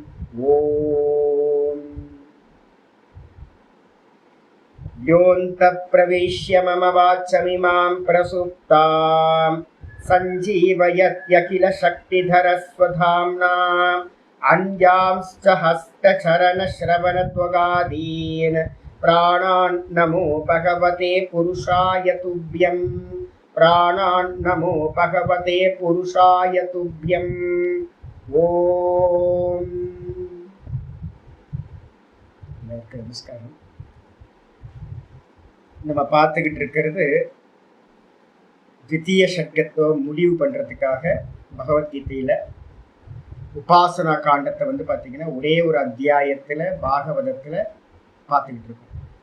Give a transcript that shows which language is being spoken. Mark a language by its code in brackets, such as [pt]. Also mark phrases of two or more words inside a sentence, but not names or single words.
[sa] ओम योऽन्तः प्रविश्य मम वाचमिमां प्रसुप्तां सञ्जीवयत्यखिल शक्तिधरस्वधाम्ना अन्यांश्च हस्तचरणश्रवणत्वगादीन् प्राणान् नमो भगवते पुरुषाय तुभ्यं। प्राणान् नमो भगवते पुरुषाय तुभ्यं। [ta] ओम நமஸ்காரம். நம்ம பார்த்துக்கிட்டு இருக்கிறது தித்திய சர்க்கத்தை முடிவு பண்ணுறதுக்காக பகவத்கீதையில் உபாசனா காண்டத்தை வந்து பார்த்திங்கன்னா ஒரே ஒரு அத்தியாயத்தில் பாகவதத்தில் பார்த்துக்கிட்டு இருக்கோம்.